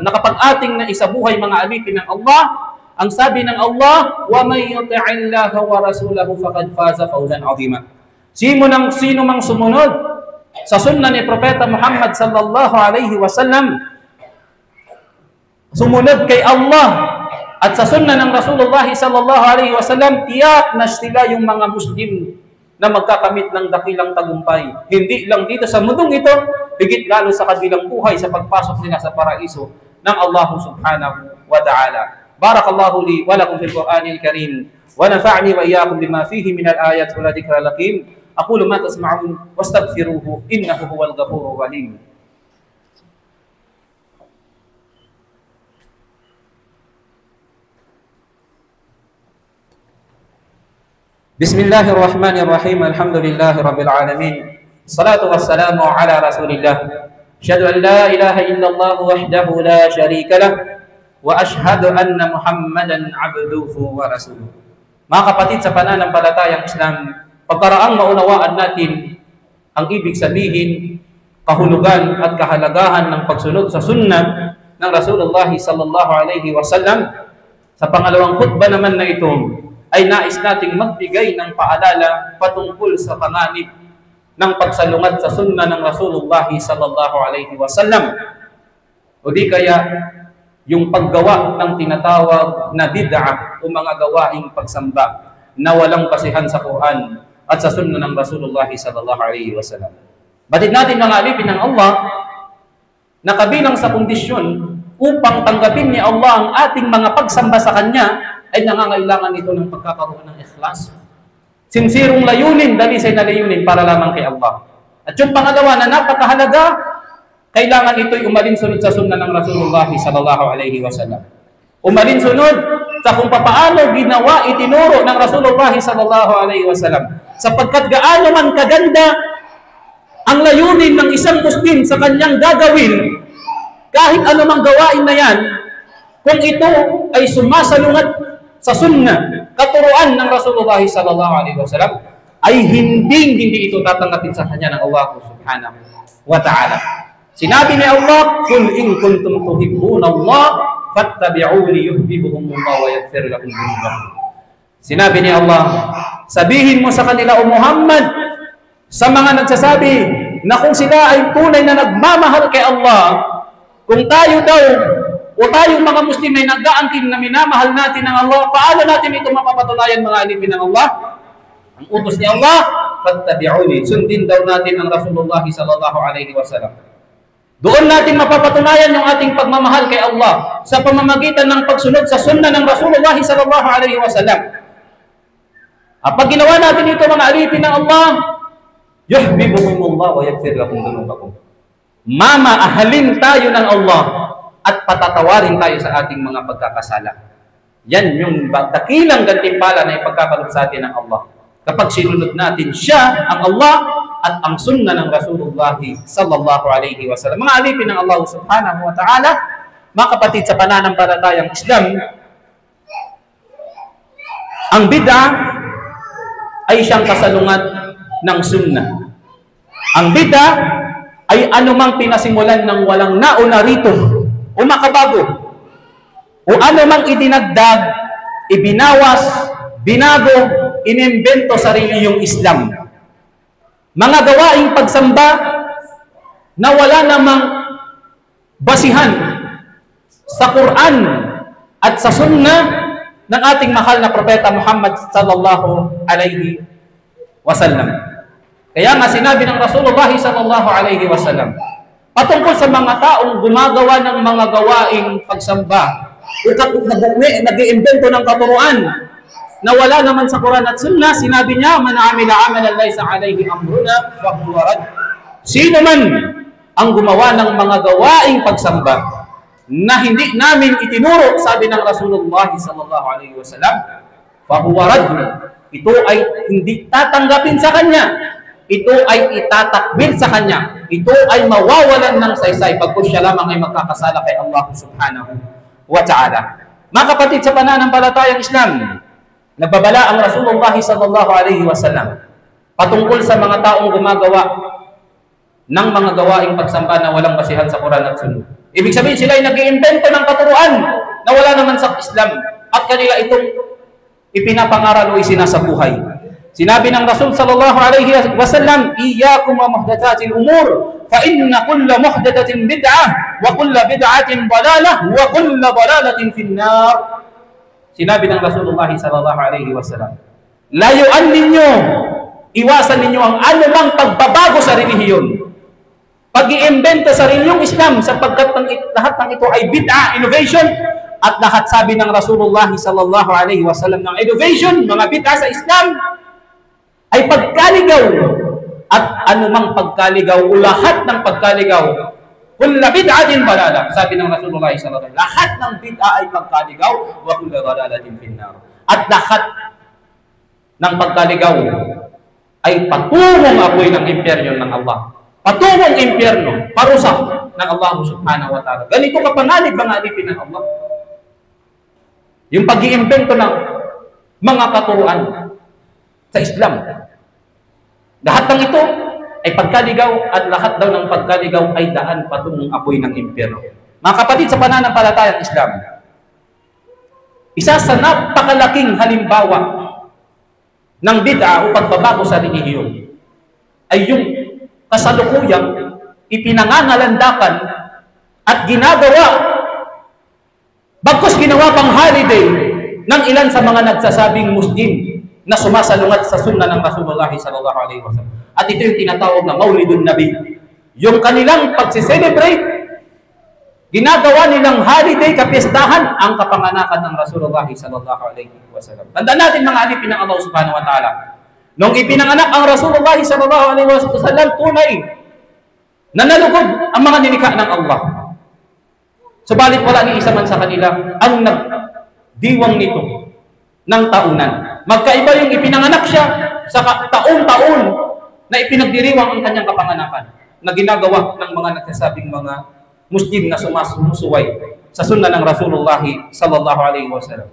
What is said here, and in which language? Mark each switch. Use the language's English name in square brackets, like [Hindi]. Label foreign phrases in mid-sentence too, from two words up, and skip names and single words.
[Filipino] Na kapag ating naisabuhay, mga alipin ng Allah, ang sabi ng Allah, [Arabic] ومن يطع الله ورسوله فقد فاز فوزا عظيما. [Filipino] Sino mang sumunod sa sunnah ni Propeta Muhammad [Arabic] صلى الله عليه وسلم, [Filipino] sumunod kay Allah at sa sunnah ng Rasulullah [Arabic] صلى الله عليه وسلم, [Filipino] tiyak na sila yung mga Muslim na magkakamit ng dakilang tagumpay. Hindi lang dito sa mundong ito, higit lalo sa kabilang buhay sa pagpasok nila sa paraiso ng Allah [Arabic] سبحانه وتعالى. بارك الله لي ولكم في القرآن الكريم ونفعني وإياكم بما فيه من الآيات والذكر الحكيم. أقول ما تسمعون وأستغفره إنه هو الغفور الرحيم. بسم الله الرحمن الرحيم. الحمد لله رب العالمين. الصلاة والسلام على رسول الله. أشهد أن لا إله إلا الله وحده لا شريك له وأشهد أن محمدا عبده ورسوله. [Filipino] Mga kapatid sa pananampalatayang Islam, pagkaraang maunawaan natin ang ibig sabihin, kahulugan at kahalagahan ng pagsunod sa sunnah ng Rasulullah [Arabic] صلى الله عليه وسلم, [Filipino] sa pangalawang khutbah naman na ito ay nais nating magbigay ng paalala patungkol sa panganib ng pagsalungat sa sunnah ng Rasulullah [Arabic] صلى الله عليه وسلم, [Filipino] o di kaya yung paggawa ng tinatawag na bid'ah o mga gawaing pagsamba na walang basihan sa Quran at sa sunnah ng Rasulullah [Arabic] صلى الله عليه وسلم. [Filipino] Batid natin, mga alipin ng Allah, na kabilang sa kondisyon upang tanggapin ni Allah ang ating mga pagsamba sa Kanya ay nangangailangan ito ng pagkakaroon ng ikhlas. Sinsirong layunin, dalisay na layunin para lamang kay Allah. At yung pangalawa na napakahalaga, kailangan ito'y umalinsunod sa sunna ng Rasulullah [Arabic] صلى الله عليه وسلم. [Filipino] Umalinsunod sa kung paano ginawa, itinuro ng Rasulullah [Arabic] صلى الله عليه وسلم. [Filipino] Sapagkat gaano man kaganda ang layunin ng isang Muslim sa kanyang gagawin, kahit anumang gawain na yan, kung ito ay sumasalungat sa sunna, katuruan ng Rasulullah [Arabic] صلى الله عليه وسلم, [Filipino] ay hindi ito tatanggapin sa kanya ng Allah [Arabic] سبحانه وتعالى. [Filipino] Sinabi ni Allah, [Arabic] "قل إن كنتم تحبون الله فاتبعوني يحببكم الله ويغفر لكم ذنوبكم." [Filipino] Sinabi ni Allah, sabihin mo sa kanila, O Muhammad, sa mga nagsasabi na kung sila ay tunay na nagmamahal kay Allah, kung tayo daw o tayong mga Muslim ay nag-aangkin na minamahal natin ng Allah, paano natin ito mapapatunayan mga alipin ng Allah? Ang utos ni Allah, fattabi'uni, sundin daw natin ang Rasulullah [Arabic] صلى الله عليه وسلم. [Filipino] Doon natin mapapatunayan yung ating pagmamahal kay Allah sa pamamagitan ng pagsunod sa sunna ng Rasulullah [Arabic] صلى الله عليه وسلم. [Filipino] Pag ginawa natin ito mga alipin ng Allah, [Arabic] يحببكم الله ويغفر لكم ذنوبكم. [Filipino] Mamaahalin tayo ng Allah at patatawarin tayo sa ating mga pagkakasala. Yan yung dakilang gantimpala na ipagkakaloob sa atin ng Allah. Kapag sinunod natin siya, ang Allah, at ang sunna ng Rasulullah [Arabic] صلى الله عليه وسلم. [Filipino] Mga alipin ng Allah [Arabic] سبحانه وتعالى, [Filipino] mga kapatid sa pananampalatayang Islam, ang bid'ah ay siyang kasalungat ng sunnah. Ang bid'ah ay anumang pinasimulan ng walang nauna rito o makabago o anumang idinagdag, ibinawas, binago, inimbento sa relihiyong Islam. Mga gawaing pagsamba na wala namang basihan sa Quran at sa sunnah ng ating mahal na propeta Muhammad [Arabic] صلى الله عليه وسلم. [Filipino] Kaya nga sinabi ng Rasulullah [Arabic] صلى الله عليه وسلم [Filipino] patungkol sa mga taong gumagawa ng mga gawaing pagsamba o nag-iimbento ng katuruan na wala naman sa Quran at Sunnah, sinabi niya, [Arabic] "من عمل عملا ليس عليه أمرنا فهو رد." [Filipino] Sino man ang gumawa ng mga gawaing pagsamba na hindi namin itinuro, sabi ng Rasulullah [Arabic] صلى الله عليه وسلم, فهو رد. [Filipino] Ito ay hindi tatanggapin sa kanya. Ito ay itatakwil sa kanya. Ito ay mawawalan ng saysay pagkos siya lamang ay magkakasala kay Allah [Arabic] سبحانه وتعالى. [Filipino] Mga kapatid sa pananampalatayang Islam, nagbabala ang Rasulullah [Arabic] صلى الله عليه وسلم [Filipino] patungkol sa mga taong gumagawa ng mga gawaing pagsamba na walang basihan sa Quran at Sunnah. Ibig sabihin sila ay nag-iimbento ng katuruan na wala naman sa Islam at kanila itong ipinapangaral o isinasabuhay. Sinabi ng Rasul [Arabic] صلى الله عليه وسلم, "إياكم ومحدثات الأمور فإن كل محدثة بدعة وكل بدعة ضلالة وكل ضلالة في النار." [Filipino] Sinabi ng Rasulullah [Arabic] صلى الله عليه وسلم, [Filipino] layuan ninyo, iwasan ninyo ang anumang pagbabago sa relihiyon. Pag-iimbento sa relihiyong Islam sapagkat lahat ng ito ay bid'ah, innovation, at lahat sabi ng Rasulullah [Arabic] صلى الله عليه وسلم [Filipino] ng innovation, mga bid'ah sa Islam, ay pagkaligaw. At anumang pagkaligaw o lahat ng pagkaligaw, [Arabic] كل بدعة ضلالة, [Filipino] sabi ng Rasulullah [Arabic] صلى الله عليه وسلم, [Filipino] lahat ng bid'ah ay pagkaligaw, [Arabic] وكل ضلالة في النار. [Filipino] At lahat ng pagkaligaw ay patungong apoy ng impyerno ng Allah. Patungong impyerno, parusa ng Allah [Arabic] سبحانه وتعالى. [Filipino] Ganito kapanganib mga alipin ng Allah. Yung pag-iimbento ng mga katuruan sa Islam. Lahat ng ito ay pagkaligaw at lahat daw ng pagkaligaw ay daan patungong apoy ng impyerno. Mga kapatid sa pananampalatayang Islam, isa sa napakalaking halimbawa ng bid'ah o pagbabago sa relihiyon ay yung kasalukuyang ipinangangalandakan at ginagawa bagkus ginawa pang holiday ng ilan sa mga nagsasabing Muslim na sumasalungat sa sunna ng Rasulullah [Arabic] صلى الله عليه وسلم. [Filipino] At ito yung tinatawag na Maulidun Nabi. Yung kanilang pagse-celebrate, ginagawa nilang holiday, kapistahan ang kapanganakan ng Rasulullah [Arabic] صلى الله عليه وسلم. [Filipino] Tandaan natin mga alipin ng Allah [Arabic] سبحانه وتعالى. [Filipino] Nung ipinanganak ang Rasulullah [Arabic] صلى الله عليه وسلم, [Filipino] tunay na nalugod ang mga nilikha ng Allah. Subalit wala ni isa man sa kanila ang nagdiwang nito ng taunan. Magkaiba yung ipinanganak siya sa taon-taon na ipinagdiriwang ang kanyang kapanganakan na ginagawa ng mga nagsasabing mga Muslim na sumusuway sa sunna ng Rasulullah [Arabic] صلى الله عليه وسلم.